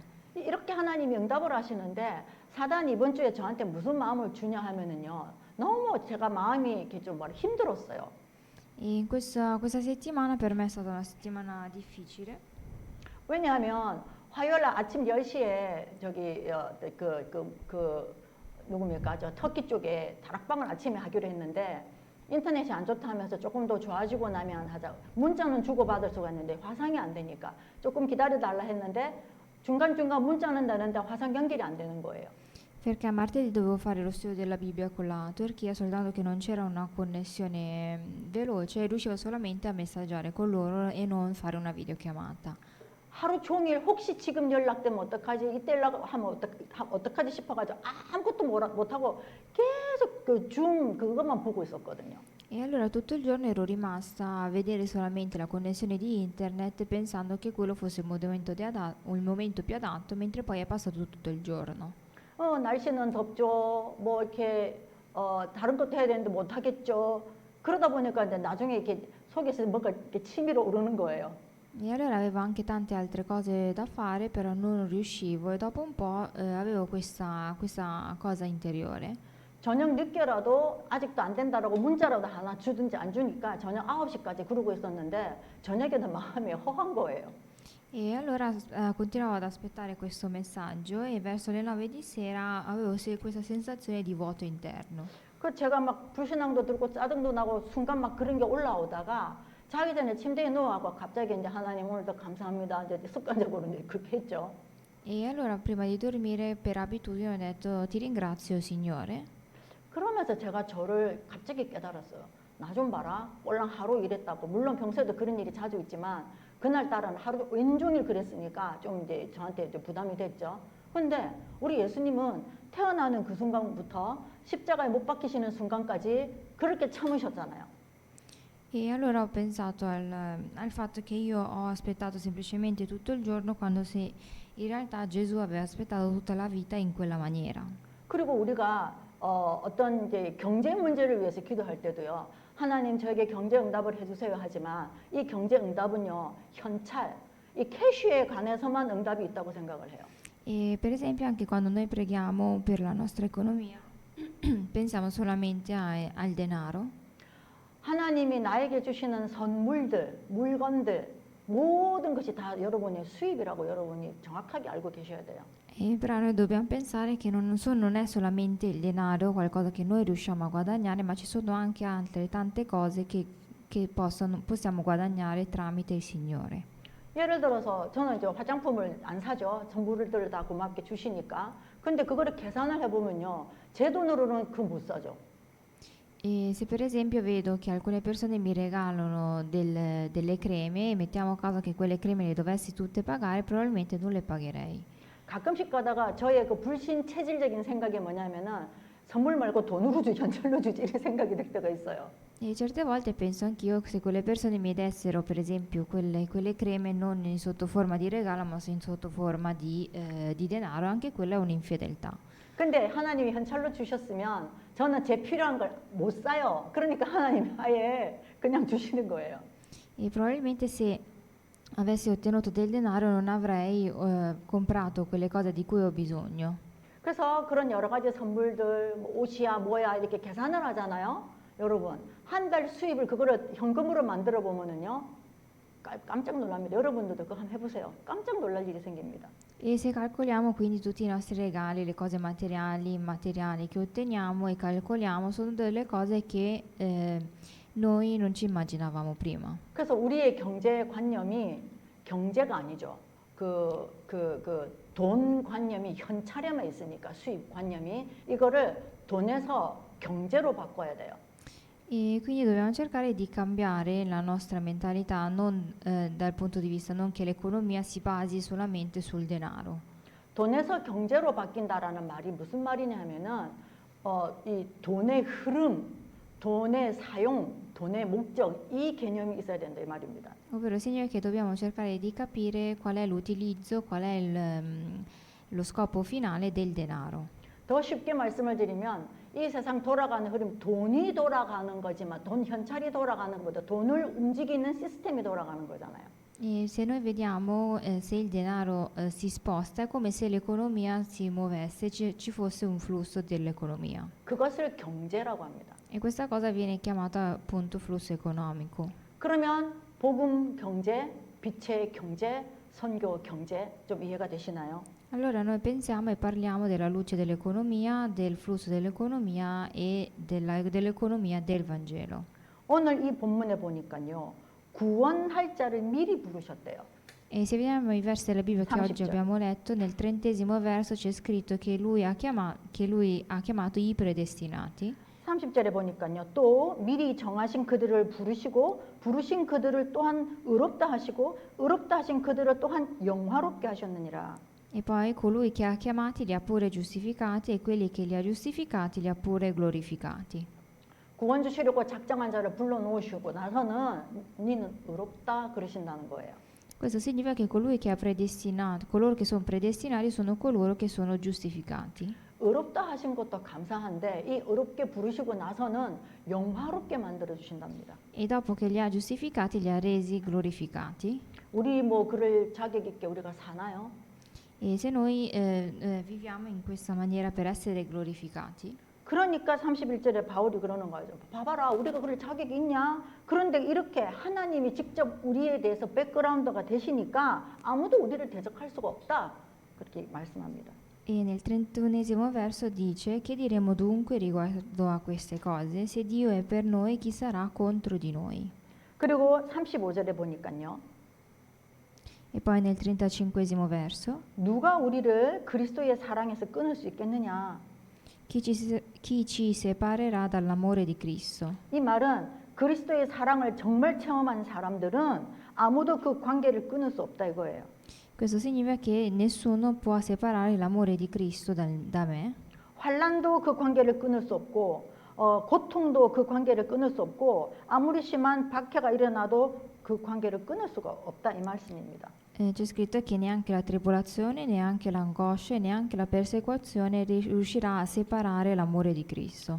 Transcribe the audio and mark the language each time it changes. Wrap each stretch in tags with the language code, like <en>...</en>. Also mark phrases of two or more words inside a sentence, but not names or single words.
<ko>이렇게 하나님이 응답을 하시는데 사단이 이번 주에 저한테 무슨 마음을 주냐 하면은요. 너무 제가 마음이 이렇게 좀 힘들었어요.</ko> <it>E questa settimana per me è stata una settimana difficile.</it> <ko>왜냐하면 화요일 날 아침 10시에 저기 누굽니까? 저 터키 쪽에 다락방을 아침에 하기로 했는데 인터넷이 안 좋다 하면서 조금 더 좋아지고 나면 하자. 문자는 주고받을 수가 있는데 화상이 안 되니까 조금 기다려달라 했는데 중간중간 문자는 되는데 화상 연결이 안 되는 거예요.</ko> <it>Perché a martedì dovevo fare lo studio della Bibbia con la Turchia, soltanto che non c'era una connessione veloce e riuscivo solamente a messaggiare con loro e non fare una videochiamata.</it> <ko>하루 종일 혹시 지금 연락되면 어떡하지? 이때 연락하면 어떡하지 싶어가지고 아무것도 못하고 계속 그 줌 그것만 보고 있었거든요.</ko> <it>E allora tutto il giorno ero rimasta a vedere solamente la connessione di internet pensando che quello fosse il momento più adatto, mentre poi è passato tutto il giorno.</it> <ko>날씨는 덥죠. 뭐 이렇게 다른 것도 해야 되는데 못 하겠죠. 그러다 보니까 이제 나중에 이렇게 속에서 뭔가 이렇게 치밀어 오르는 거예요.</ko> <it>E allora avevo anche tante altre cose da fare, però non riuscivo e dopo un po' avevo questa cosa interiore.</it> <ko>저녁 늦게라도 아직도 안 된다라고 문자라도 하나 주든지 안 주니까 저녁 9시까지 그러고 있었는데 저녁에는 마음이 허한 거예요.</ko> <it>E allora continuavo ad aspettare questo messaggio e verso le 9 di sera avevo questa sensazione di vuoto interno.</it> <ko>그 제가 막 불신앙도 들고 짜증도 나고 순간 막 그런 게 올라오다가 자기 전에 침대에 누워하고 갑자기 이제 하나님 오늘도 감사합니다. 이제 습관적으로 이제 그렇게 했죠.</ko> <it>E allora prima di dormire per abitudine ho detto ti ringrazio Signore.</it> <ko>그러면서 제가 저를 갑자기 깨달았어요. 나 좀 봐라. 꼴랑 하루 일했다고. 물론 평소에도 그런 일이 자주 있지만 그날따라는 하루 왼종일 그랬으니까 좀 이제 저한테 이제 부담이 됐죠. 근데 우리 예수님은 태어나는 그 순간부터 십자가에 못 박히시는 순간까지 그렇게 참으셨잖아요.</ko> <it>E allora ho pensato al fatto che io ho aspettato semplicemente tutto il giorno quando se in realtà Gesù aveva aspettato tutta la vita in quella maniera.</it> <ko>그리고 우리가 어떤 이제 경제 문제를 위해서 기도할 때도요. 하나님 저에게 경제 응답을 해주세요 하지만 이 경제 응답은요. 현찰, 이 캐시에 관해서만 응답이 있다고 생각을 해요.</ko> <it>E per esempio anche quando noi preghiamo per la nostra economia, pensiamo solamente al denaro.</it> <ko>하나님이 나에게 주시는 선물들, 물건들 모든 것이 다 여러분의 수입이라고 여러분이 정확하게 알고 계셔야 돼요.</ko> <it>E però noi dobbiamo pensare che non è solamente il denaro, qualcosa che noi riusciamo a guadagnare, ma ci sono anche altre tante cose che possiamo guadagnare tramite il Signore.</it> <ko>예를 들어서 저는 이제 화장품을 안 사죠. 선물들을 다 고맙게 주시니까. 근데 그거를 계산을 해보면요. 제 돈으로는 그 못 사죠.</ko> <it>E se per esempio vedo che alcune persone mi regalano delle creme e mettiamo a caso che quelle creme le dovessi tutte pagare, probabilmente non le pagherei.</it> <ko>가끔씩 가다가 저의 그 불신 체질적인 생각이 뭐냐면은 선물 말고 돈으로 주지 현찰로 주지 이런 생각이 들 때가 있어요.</ko> <it>E certe volte penso anch'io che se quelle persone mi dessero per esempio quelle creme non in sotto forma di regalo ma in sotto forma di denaro, anche quella è un'infedeltà.</it> <ko>근데 하나님이 현찰로 주셨으면 저는 제 필요한 걸 못 사요. 그러니까 하나님이 아예 그냥 주시는 거예요.</ko> <it>E probabilmente se avessi ottenuto del denaro non avrei comprato quelle cose di cui ho bisogno.</it> <ko>그래서 그런 여러 가지 선물들 뭐 옷이야 뭐야 이렇게 계산을 하잖아요. 여러분 한 달 수입을 그거를 현금으로 만들어 보면은요 깜짝 놀랍니다. 여러분들도 그거 한번 해보세요. 깜짝 놀랄 일이 생깁니다.</ko> <it>E se calcoliamo quindi tutti i nostri regali, le cose immateriali che otteniamo e calcoliamo, sono delle cose che noi non ci immaginavamo prima.</it> <ko>그래서 우리의 경제관념이 경제가 아니죠. 돈 관념이 현찰에만 있으니까 수입관념이 이거를 돈에서 경제로 바꿔야 돼요.</ko> <it>E quindi dobbiamo cercare di cambiare la nostra mentalità non dal punto di vista non che l'economia si basi solamente sul denaro.</it> <ko>돈에서 경제로 바뀐다라는 말이 무슨 말이냐면은 이 돈의 흐름, 돈의 사용, 돈의 목적 이 개념이 있어야 된다 이 말입니다.</ko> <it>Ovvero significa che dobbiamo cercare di capire qual è l'utilizzo, qual è lo scopo finale del denaro.</it> <ko>더 쉽게 말씀을 드리면 이 세상 돌아가는 흐름, 돈이 돌아가는 거지만 돈 현찰이 돌아가는 것보다 돈을 움직이는 시스템이 돌아가는 거잖아요.</ko> <it>E se noi vediamo se il denaro si sposta, è come se l'economia si muovesse, ci fosse un flusso dell'economia.</it> <ko>그것을 경제라고 합니다.</ko> <it>E questa cosa viene chiamata appunto flusso economico.</it> <ko>그러면 복음 경제, 빛의 경제, 선교 경제 좀 이해가 되시나요?</ko> <it>Allora noi pensiamo e parliamo della luce dell'economia, del flusso dell'economia e dell'economia del Vangelo.</it> <ko>오늘 이 본문에 보니까요. 구원할 자를 미리 부르셨대요.</ko> <it>E se vediamo i versi della Bibbia che oggi 30. abbiamo letto, nel 30° verso c'è scritto che lui ha chiamato i predestinati.</it> <ko>30절에 보니까요. 또 미리 정하신 그들을 부르시고 부르신 그들을 또한 의롭다 하시고 의롭다 하신 그들을 또한 영화롭게 하셨느니라.</ko> <it>E poi colui che ha chiamati li ha pure giustificati e quelli che li ha giustificati li ha pure glorificati.</it> <ko>구원 주시려고 작정한 자를 불러놓으시고 나서는 니는 의롭다 그러신다는 거예요.</ko> <it>Questo significa che colui che ha predestinato, coloro che sono predestinati sono coloro che sono giustificati.</it> <ko>의롭다 하신 것도 감사한데 이 의롭게 부르시고 나서는 영화롭게 만들어 주신답니다.</ko> <it>E dopo che li ha giustificati li ha resi glorificati.</it> <ko>우리 뭐 그럴 자격 있게 우리가 사나요?</ko> <it>E se noi viviamo in questa maniera per essere glorificati,</it> <ko>그러니까 31절에 바울이 그러는 거죠. 봐봐라, 우리가 그럴 자격이 있냐? 그런데 이렇게 하나님이 직접 우리에 대해서 백그라운드가 되시니까 아무도 우리를 대적할 수가 없다. 그렇게 말씀합니다.</ko> <it>e nel 31° verso dice: che diremo dunque riguardo a queste cose? Se Dio è per noi, chi sarà contro di noi?</it> <ko>그리고 35절에 보니까요.</ko> <it>E poi nel 35° verso:</it> <ko>누가 우리를 그리스도의 사랑에서 끊을 수 있겠느냐?</ko> <it>chi ci separerà dall'amore di Cristo?</it> <ko>이 말은 그리스도의 사랑을 정말 체험한 사람들은 아무도 그 관계를 끊을 수 없다 이거예요.</ko> <it>Questo significa che nessuno può separare l'amore di Cristo da me.</it> <ko>환난도 그 관계를 끊을 수 없고 고통도 그 관계를 끊을 수 없고 아무리 심한 박해가 일어나도 그 관계를 끊을 수가 없다 이 말씀입니다.</ko> <it>C'è scritto che neanche la tribolazione, neanche l'angoscia e neanche la persecuzione riuscirà a separare l'amore di Cristo.</it>